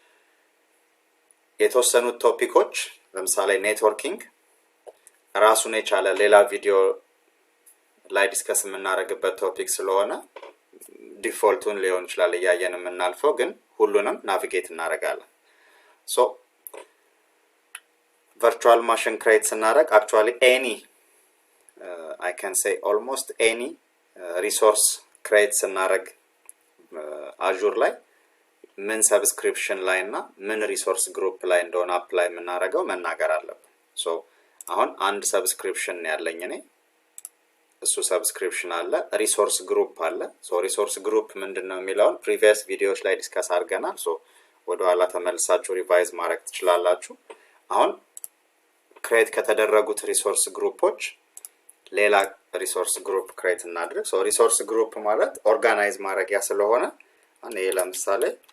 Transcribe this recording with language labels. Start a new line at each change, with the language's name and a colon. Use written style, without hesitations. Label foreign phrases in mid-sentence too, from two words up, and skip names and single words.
Amharic: የተወሰኑት ቶፒኮች ለምሳሌ ኔትወርኪንግ ራሱን የቻለ ሌላ ቪዲዮ ላይ ዲስከስ የምናደርግበት ቶፒክ ስለሆነ ዲፎልቱን ሊሆን ይችላል እያየን የምናልፈው፣ ግን ሁሉንም ናቪጌት እናደርጋለን። virtual
English: machine create ስናደርግ actually any I can say almost any resource create ስናደርግ Azure
Amharic: ላይ ምን
English: subscription ላይ
Amharic: እና ምን
English: resource group
Amharic: ላይ እንደሆነ apply የምናደርገው መናገር አለብን። አሁን አንድ subscription ያለኝ እኔ እሱ subscription አለ፣
English: resource group
Amharic: አለ።
English: resource group
Amharic: ምንድነው የሚለውን
English: previous videos
Amharic: ላይ ዲስከስ አድርገናል። ወደ ኋላ ተመልሳችሁ ሪቫይዝ ማድረግ ትችላላችሁ። አሁን ክሬት ከተደረጉት
English: resource groups
Amharic: ሌላ
English: resource group create
Amharic: እናድርግ።
English: resource group
Amharic: ማለት ኦርጋናይዝ ማድረጊያ ስለሆነ እኔ ለምሳሌ